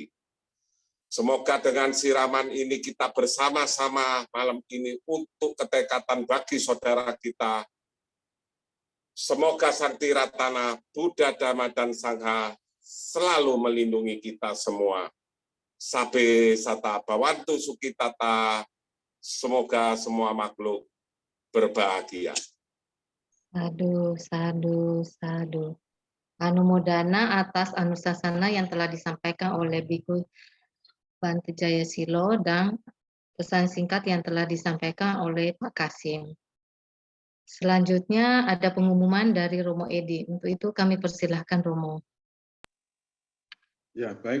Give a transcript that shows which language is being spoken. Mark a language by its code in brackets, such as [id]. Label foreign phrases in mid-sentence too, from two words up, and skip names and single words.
[id] Semoga dengan siraman ini kita bersama-sama malam ini untuk ketekatan bagi saudara kita. Semoga Sang Tiratana, Buddha, Dhamma, dan Sangha selalu melindungi kita semua. [pi] Sabe sata bawantu sukitata, [id] semoga semua makhluk berbahagia. [pi] Sadu, sadu, sadu. [id] Anumodana atas anusasana yang telah disampaikan oleh Biku Bante Jayasilo dan pesan singkat yang telah disampaikan oleh Pak Kasim. Selanjutnya ada pengumuman dari Romo Edi. Untuk itu kami persilahkan Romo. Ya, baik.